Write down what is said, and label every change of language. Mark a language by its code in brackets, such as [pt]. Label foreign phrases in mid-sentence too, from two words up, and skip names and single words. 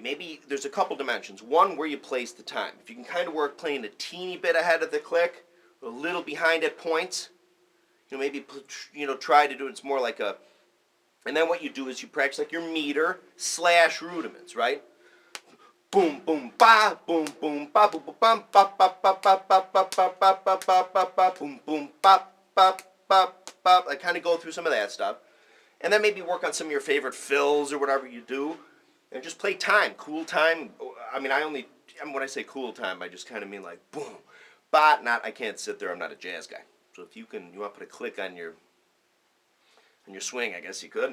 [en] Maybe there's a couple dimensions. One, where you place the time. If you can kind of work playing a teeny bit ahead of the click, a little behind at points, you know, maybe, you know, try to do it. It's more like a, and then what you do is you practice like your meter / rudiments, right? Boom, boom, ba, boom, boom, ba, boom, boom, bum, ba, ba, ba, ba, ba, ba, ba, ba, ba, ba, ba, ba, boom, boom, ba, ba, ba, ba. I kind of go through some of that stuff. And then maybe work on some of your favorite fills or whatever you do. And just play time, cool time. I mean, when I say cool time, I just kind of mean like boom. But I can't sit there, I'm not a jazz guy. So if you want to put a click on your swing, I guess you could.